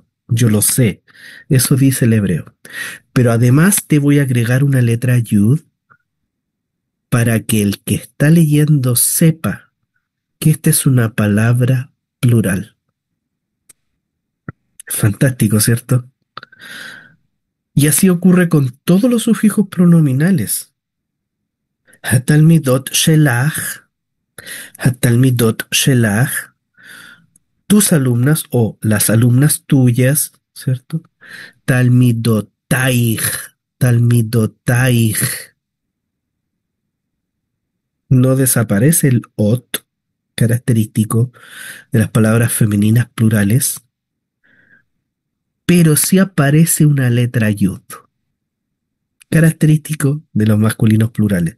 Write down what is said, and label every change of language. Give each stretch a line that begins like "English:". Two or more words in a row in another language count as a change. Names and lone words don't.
Spanish: Yo lo sé, eso dice el hebreo. Pero además te voy a agregar una letra yud para que el que está leyendo sepa que esta es una palabra plural. Fantástico, ¿cierto? Y así ocurre con todos los sufijos pronominales.
Hebrew: התלמידות שלך, התלמידות שלך,
Spanish: tus alumnas o las alumnas tuyas, ¿cierto?
Hebrew: תלמידותייך, תלמידותייך.
Spanish: No desaparece el ot, característico de las palabras femeninas plurales, pero sí aparece una letra yud, característico de los masculinos plurales.